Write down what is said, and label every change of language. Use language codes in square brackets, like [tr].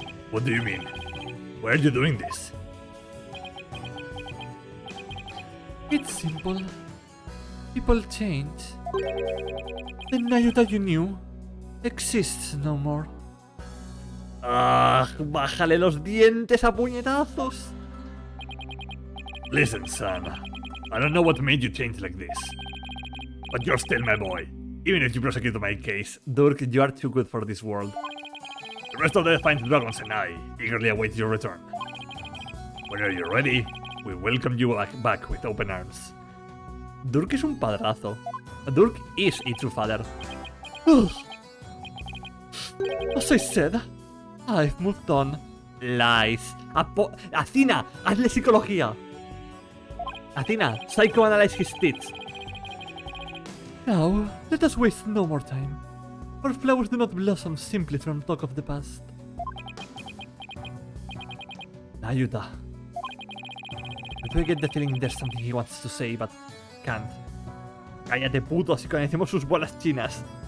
[en] What do you mean? Why are you doing this? It's simple. People change. The Nayuta you knew exists no more. ¡Ah! [es] ¡Bájale los dientes a puñetazos! [en] Listen, son. I don't know what made you change like this. But you're still my boy. Even if you prosecute my case. Durk, you are too good for this world. The rest of the Defiant Dragons and I eagerly await your return. Whenever you're ready, we welcome you back with open arms. Durk [es] es un padrazo. [en] Durk is a true father. As I said, I've moved on. Lies. [es] Athena, hazle psicología. [en] Athena, psychoanalyze his tits. Now, let us waste no more time. Our flowers do not blossom simply from talk of the past. Nayuta. I do get the feeling there's something he wants to say, but can't. [es] Cállate, puto, así conocemos sus bolas chinas.